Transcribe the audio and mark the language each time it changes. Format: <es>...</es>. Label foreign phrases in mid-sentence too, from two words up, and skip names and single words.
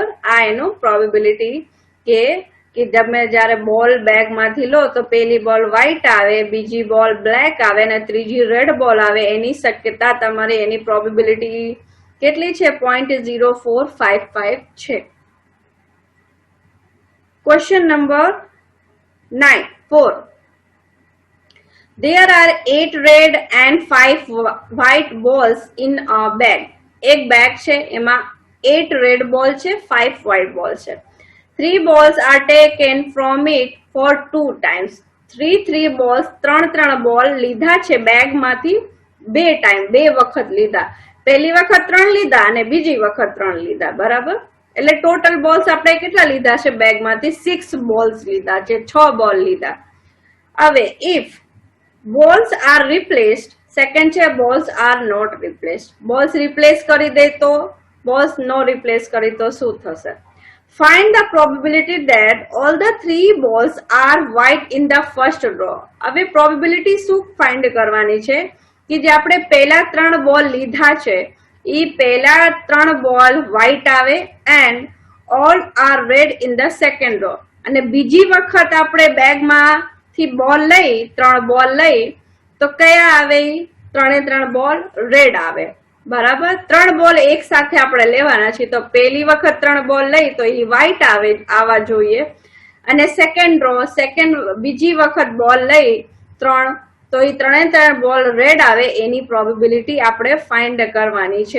<gu>આ એનું પ્રોબેબિલિટી કે તમે જયારે બોલ બેગ માંથી લો તો પેલી</gu> <en>ball white</en> <gu>આવે, બીજી</gu> <en>ball black</en> <gu>આવે અને ત્રીજી</gu> <en>red ball</en> <gu>આવે, એની શક્યતા તમારી, એની પ્રોબેબિલિટી કેટલી છે? 0.0455 છે.</gu> <en>Question number 4. There are 8 red and 5 white balls in a bag.</en> <gu>એક બેગ છે એમાં 8</gu> <en>red ball</en> <gu>છે, 5</gu> <en>white ball</en> <gu>છે.</gu> <en>3 balls are taken from it for 2 times. 3 balls</en> <gu>3 બોલ લીધા છે બેગ માંથી 2 ટાઈમ, 2 વખત લીધા. પહેલી વખત 3 લીધા અને બીજી વખત 3 લીધા, બરાબર. એટલે</gu> <en>total balls</en> <gu>આપણે કેટલા લીધા છે બેગમાંથી? 6 બોલ્સ લીધા છે, 6 બોલ લીધા.</gu> <en>હવે if balls are replaced, second છે balls are not replaced.</en> <gu>બોલ્સ રિપ્લેસ કરી દે તો, બોલ્સ નો રિપ્લેસ કરી તો શું થશે?</gu> <en>Find the probability that all the three balls are white in the first row.</en> <gu>હવે probability શું find કરવાની છે કે જે આપણે પહેલા ત્રણ બોલ લીધા છે એ પહેલા ત્રણ બોલ white આવે</gu> <en>and all are red in the second row.</en> <gu>અને બીજી વખત આપણે બેગમાંથી બોલ લઈ ત્રણ બોલ લઈ તો કયા આવે ત્રણે ત્રણ</gu> <en>ball red</en> <gu>આવે. બરાબર, ત્રણ બોલ એક સાથે આપણે લેવાના છે તો પહેલી વખત ત્રણ બોલ લઈ તો એ વ્હાઈટ આવવા જોઈએ અને બીજી વખત બોલ લઈ ત્રણ તો એ ત્રણે ત્રણ</gu> <en>ball red</en> <gu>આવે એની પ્રોબેબિલિટી આપણે ફાઇન્ડ કરવાની છે.</gu>